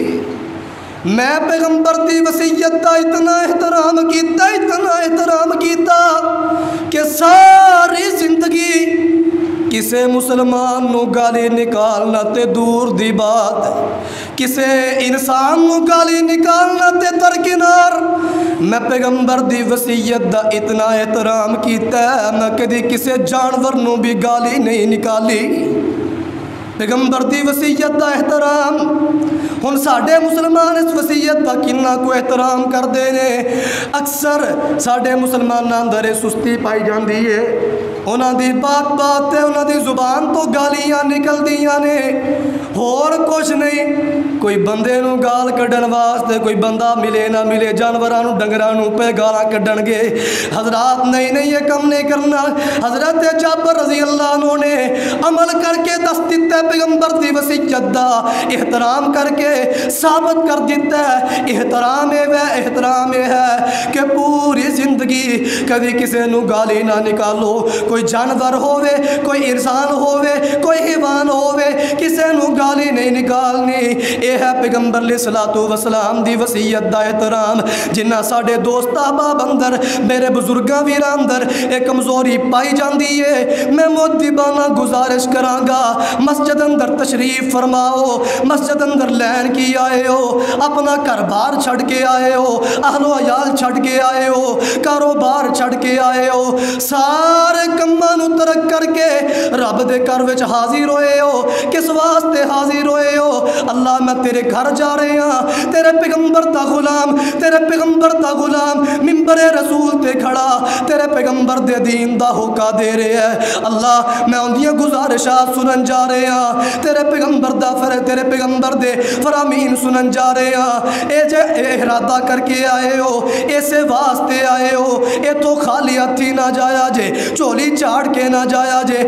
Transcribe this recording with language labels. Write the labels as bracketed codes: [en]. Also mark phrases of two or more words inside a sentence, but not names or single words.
[pa] میں پیغمبر دی وصیت دا اتنا احترام کیتا کہ ساری زندگی کسے مسلمان نو گالی نکالنا تے دور دی بات، کسے انسان نو گالی نکالنا تے درکنار، میں پیغمبر دی وصیت دا اتنا احترام کیتا ہے میں کدی کسے جانور نو بھی گالی نہیں نکالی۔ پیغمبر دی وصیت دا احترام، ہن ساڈے مسلمان اس وصیت دا کنا کو احترام کردے نے۔ اکثر ساڈے مسلماناں اندر سستی پائی جاندی ہے، انہاں دی بات تے انہاں دی زبان تو گالیاں نکل دیاں نے، اور کچھ نہیں۔ کوئی بندے نو گال کڈن واسطے کوئی بندہ ملے نہ ملے جانوراں نو ڈنگراں نو پہ گالاں کڈن گے۔ حضرات نہیں یہ کم نہیں کرنا۔ حضرت جابر [ar] رضی اللہ عنہ [pa] نے عمل کر کے دس دیتا ہے پیغمبر دی وصیت دا احترام کر کے ثابت کر دیتا ہے۔ احترام یہ ہے کہ پوری زندگی کبھی کسی نو گالی نہ نکالو، کوئی جانور ہووے کوئی انسان ہووے کوئی حیوان ہووے کسی نو گالی نہیں نکالنی۔ یہ ہے پیغمبر [ar] علیہ السلام [pa] دی وصیت دا احترام۔ جنہ ساڑے دوست احباب اندر میرے بزرگاں ویراں اندر ایک کمزوری پائی جاندی ہے، میں مؤدبانہ گزارش کرانگا مسجد اندر تشریف فرماؤ، مسجد اندر لین کی آئے ہو، اپنا گھر بار چھڑ کے آئے ہو، اہل و عیال چھڑ کے آئے ہو، کاروبار چھڑ کے آئے ہو، سارے کماں نو ترک کر کے رب دے گھر وچ حاضر ہوئے ہو۔ کس واسطے حاضر ہوئے ہو؟ اللہ میں تیرے گھر جا رہے ہاں، تیرے پیغمبر دا غلام، تیرے پیغمبر دا غلام منبر رسول تے کھڑا تیرے پیغمبر دے دین دا ہوکا دے رہے ہیں۔ اللہ میں ان دیاں گزارشات سنن جا رہے ہاں، تیرے پیغمبر دے فرامین سنن جا رہے ہاں۔ اے جے ارادہ کر کے آئے ہو، ایسے واسطے آئے ہو، اے تو خالی ہتھی نہ جایا جے، چولی چاڑ کے نہ جایا جے۔